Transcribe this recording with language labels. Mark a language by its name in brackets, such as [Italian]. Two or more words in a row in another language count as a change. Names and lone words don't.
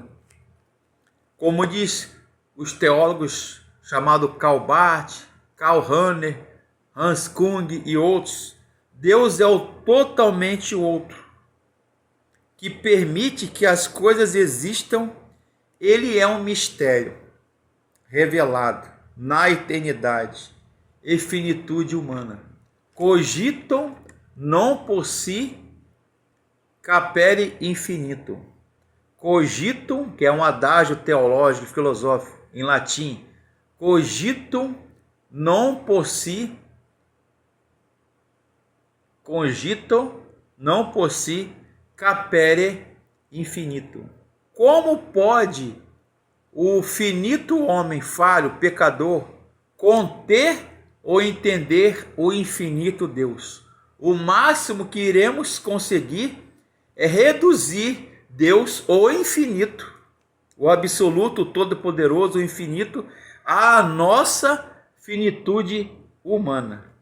[Portuguese] Como diz os teólogos chamados Karl Barth, Karl Rahner, Hans Kung e outros, Deus é o totalmente outro, que permite que as coisas existam. Ele é um mistério revelado na eternidade e finitude humana. [Latin] Cogitam non possi capere infinitum. Cogitum, [Portuguese] que é um adágio teológico, filosófico, em latim. [Latin] Cogitum non possi capere infinitum. [Portuguese] Como pode o finito homem falho, pecador, conter ou entender o infinito Deus? O máximo que iremos conseguir é reduzir Deus, o infinito, o absoluto, o todo-poderoso, o infinito, à nossa finitude humana.